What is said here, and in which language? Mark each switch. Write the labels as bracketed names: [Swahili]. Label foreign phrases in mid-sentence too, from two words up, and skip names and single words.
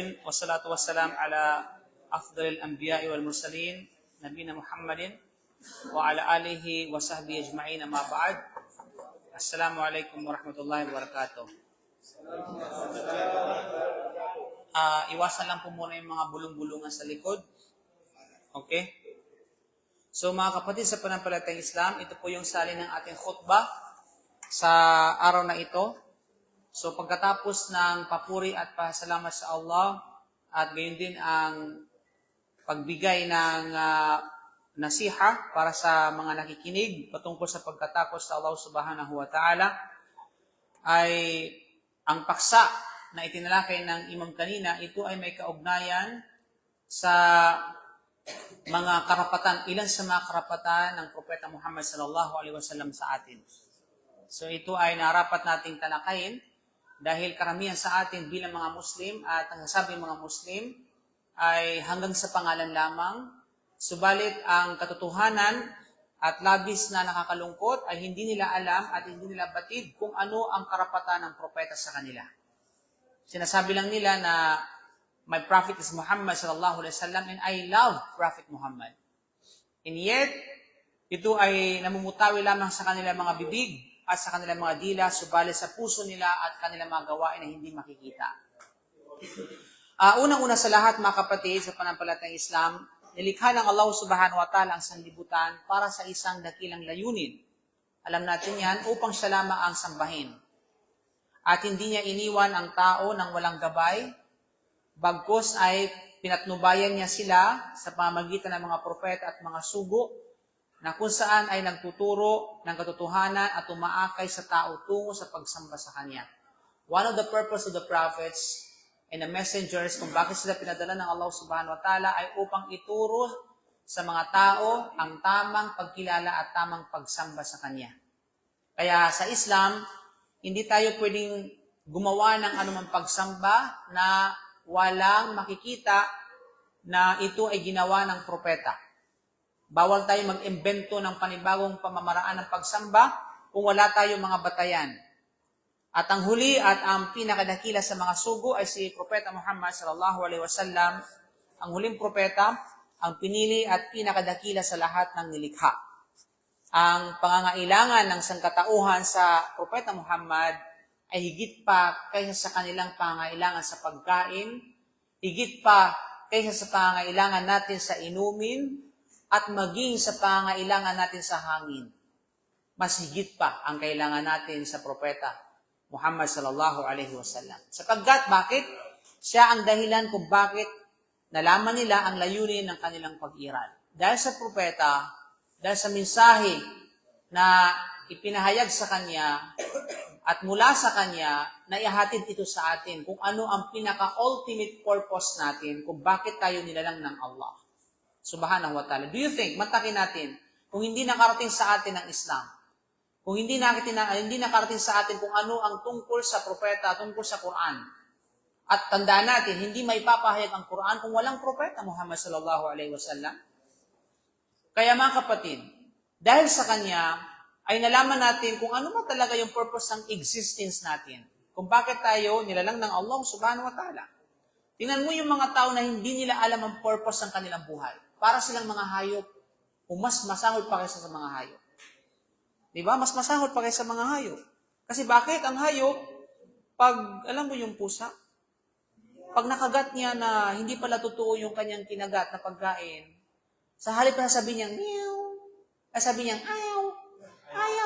[Arabic] والصلاة والسلام على أفضل الأنبياء والمرسلين. نبينا محمد. وعلى آله وصحبه أجمعين أما بعد. السلام عليكم ورحمة الله وبركاته. [Filipino] Iwasan lang po muna yung mga bulong-bulungan sa likod. Okay? So mga kapatid sa pananampalatayang Islam, ito po yung salin ng ating khutbah sa araw na ito. So pagkatapos ng papuri at pasalamat sa Allah at gayon din ang pagbigay ng nasiha para sa mga nakikinig patungkol sa pagkatapos sa Allah [Arabic] سبحانه وتعالى, [Filipino] ay ang paksa na itinalakay ng imam kanina, ito ay may kaugnayan sa mga karapatan, ilan sa mga karapatan ng Propeta Muhammad [Arabic] صلى الله عليه وسلم [Filipino] sa atin. So ito ay narapat nating talakayin dahil karamihan sa atin bilang mga Muslim at ang nasabing mga Muslim ay hanggang sa pangalan lamang, subalit ang katotohanan at labis na nakakalungkot ay hindi nila alam at hindi nila batid kung ano ang karapatan ng propeta sa kanila. Sinasabi lang nila na [English] my prophet is Muhammad [Arabic] صلى الله عليه وسلم [English] and I love Prophet Muhammad. And yet, [Filipino] ito ay namumutawi lamang sa kanilang mga bibig at sa kanilang mga dila, subalit sa puso nila at kanilang mga gawain na hindi makikita. Unang-una sa lahat, mga kapatid, sa pananampalatayang Islam, nilikha ng Allah [Arabic] سبحانه وتعالى [Filipino] ang sanlibutan para sa isang dakilang layunin. Alam natin yan, upang siya lamang ang sambahin. At hindi niya iniwan ang tao ng walang gabay, bagkus ay pinatnubayan niya sila sa pamamagitan ng mga propeta at mga sugo na kung saan ay nagtuturo ng katotohanan at umaakay sa tao tungo sa pagsamba sa Kanya. [English] One of the purpose of the prophets and the messengers [Filipino] kung bakit sila pinadala ng Allah [Arabic] سبحانه وتعالى [Filipino] ay upang ituro sa mga tao ang tamang pagkilala at tamang pagsamba sa Kanya. Kaya sa Islam, hindi tayo pwedeng gumawa ng anumang pagsamba na walang makikita na ito ay ginawa ng propeta. Bawal tayo mag-imbento ng panibagong pamamaraan ng pagsamba kung wala tayong mga batayan. At ang huli at ang pinakadakila sa mga sugo ay si Propeta Muhammad [Arabic] صلى الله عليه وسلم, [Filipino] ang huling propeta, ang pinili at pinakadakila sa lahat ng nilikha. Ang pangangailangan ng sangkatauhan sa Propeta Muhammad ay higit pa kaysa sa kanilang pangangailangan sa pagkain, higit pa kaysa sa pangangailangan natin sa inumin, at maging sa pangangailangan natin sa hangin. Mas higit pa ang kailangan natin sa Propeta Muhammad [Arabic] صلى الله عليه وسلم. [Filipino] Sapagkat bakit? Siya ang dahilan kung bakit nalaman nila ang layunin ng kanilang pag-iral. dahil sa propeta, dahil sa mensahe na ipinahayag sa kanya at mula sa kanya na ihatid ito sa atin kung ano ang pinaka- [English] ultimate purpose [Filipino] natin kung bakit tayo nilalang ng Allah [Arabic] سبحانه وتعالى. [English] Do you think, [Filipino] matakin natin, kung hindi nakarating sa atin ang Islam, kung hindi nakarating sa atin kung ano ang tungkol sa propeta, tungkol sa Quran, at tandaan natin, hindi may papahayag ang Quran kung walang propeta Muhammad [Arabic] صلى الله عليه وسلم. [Filipino] Kaya mga kapatid, dahil sa kanya, ay nalaman natin kung ano ba talaga yung purpose ng existence natin. Kung bakit tayo nilalang ng Allah [Arabic] سبحانه وتعالى. [Filipino] Tingnan mo yung mga tao na hindi nila alam ang purpose ng kanilang buhay. Para silang mga hayop, o mas masahol pa kaysa sa mga hayop. Diba? Mas masahol pa kaysa mga hayop. Kasi bakit? Ang hayop, pag, alam mo yung pusa, pag nakagat niya na hindi pala totoo yung kanyang kinagat na pagkain, sa halip na sabi niya, meow, sabi niya, ayaw, ayaw.